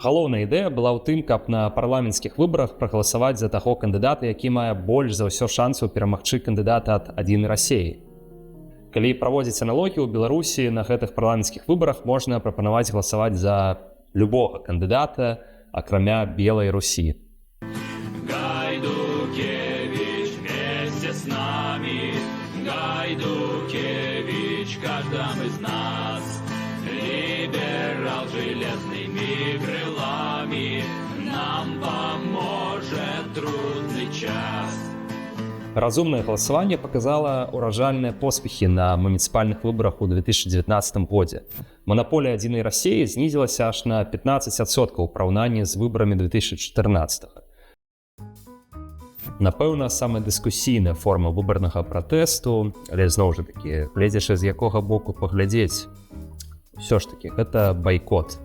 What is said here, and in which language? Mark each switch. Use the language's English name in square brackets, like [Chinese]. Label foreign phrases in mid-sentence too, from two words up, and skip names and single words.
[Belarusian] Галоўная ідэя была ў тым, каб на парламенцкіх выбарах прагаласаваць за таго кандыдата, які мае больш за ўсё шансаў перамагчы кандыдата ад адзінай Расіі. Калі праводзіць аналогію, ў Беларусі на гэтых парламенцкіх выбарах можна прапанаваць галасаваць за любога кандыдата, акрамя Белай Русі. [Russian] Гайдукевич вместе с нами, Гайдукевич каждом из нас, либерал железными крылами, нам поможет трудный час. [Belarusian] Разумнае галасаванне паказала ўражальныя поспехі на муніцыпальных выбарах у 2019 годзе. Манаполія адзінай Расіі знізілася аж на 15% у параўнанні з выбарамі 2014. Напэўна, самая дыскусійная форма выбарнага пратэсту, але зноў жа такі, гледзячы з якога боку паглядзець, ўсё ж такі, гэта байкот.